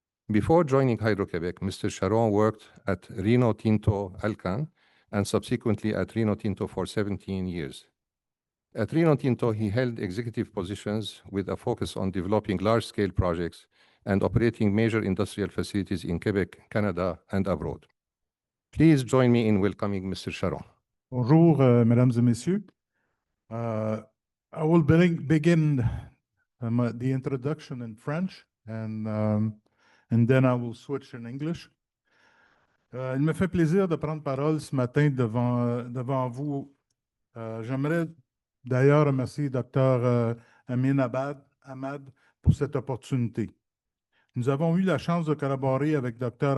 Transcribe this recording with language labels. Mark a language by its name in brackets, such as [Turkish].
[English] Before joining Hydro-Québec, Mr. Charron worked at Rio Tinto Alcan and subsequently at Rio Tinto for 17 years. At Rio Tinto, he held executive positions with a focus on developing large-scale projects and operating major industrial facilities in Quebec, Canada, and abroad. Please join me in welcoming Mr. Charron. [French] Bonjour, mesdames et messieurs. [English] I will begin the introduction in French, and then I will switch in English. [French] Il me fait plaisir de prendre parole ce matin devant vous. J'aimerais d'ailleurs remercier Dr. Amin Ahmad pour cette opportunité. Nous avons eu la chance de collaborer avec Dr.